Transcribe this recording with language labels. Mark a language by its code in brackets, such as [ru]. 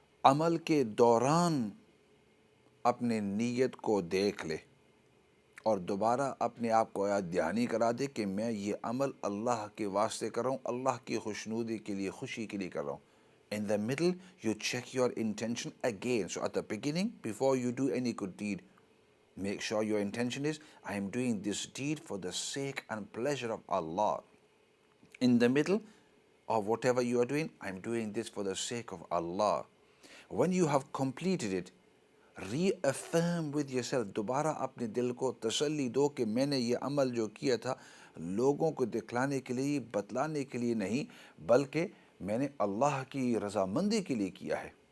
[ur] عمل کے دوران اپنے نیت کو دیکھ لے اور دوبارہ اپنے آپ کو یاد دہانی کرا دے کہ میں یہ عمل اللہ کے واسطے کر رہا ہوں، اللہ کی خوشنودی کے لیے، خوشی کے لیے کر رہا ہوں۔ [en] In the middle, you check your intention again. So at the beginning, before you do any good deed, make sure your intention is, I am doing this deed for the sake and pleasure of Allah. In the middle of whatever you are doing, I am doing this for the sake of Allah. When you have completed it, reaffirm with yourself، [ur] دوبارہ اپنے دل کو تسلی دو کہ میں نے یہ عمل جو کیا تھا لوگوں کو دکھلانے کے لیے، بتلانے کے لیے نہیں، بلکہ میں نے اللہ کی رضامندی کے لیے کیا ہے،